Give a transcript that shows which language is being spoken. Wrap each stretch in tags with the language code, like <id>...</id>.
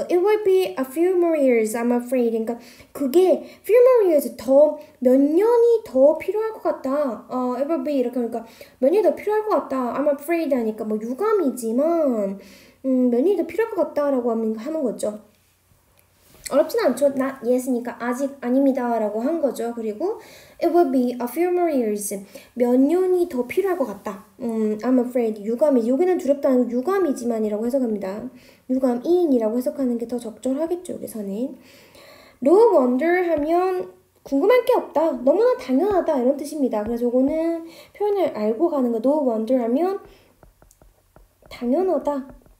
<en>It will be a few more years, I'm afraid.</en> <ko>그러니까 그게</ko> <en>few more years,</en> <ko>몇 년이 더 필요할 것 같다.</ko> <en>It will be</en> <ko>이렇게 하니까 몇 년이 더 필요할 것 같다.</ko> <en>I'm afraid</en> <ko>하니까 뭐 유감이지만 몇 년이 더 필요할 것 같다. 라고 하는 거죠. 어렵진 않죠.</ko> <en>not yet</en> <ko>이니까 아직 아닙니다. 라고 한 거죠. 그리고</ko> <en>it will be a few more years.</en> <ko>몇 년이 더 필요할 것 같다.</ko> <en>I'm afraid.</en> <ko>유감이. 여기는 두렵다는 유감이지만이라고 해석합니다. 유감인이라고 해석하는 게 더 적절하겠죠. 여기서는.</ko> <en>No wonder</en> <ko>하면 궁금할 게 없다. 너무나 당연하다. 이런 뜻입니다. 그래서 요거는 표현을 알고 가는 거.</ko> <en>No wonder</en> <ko>하면 당연하다.</ko>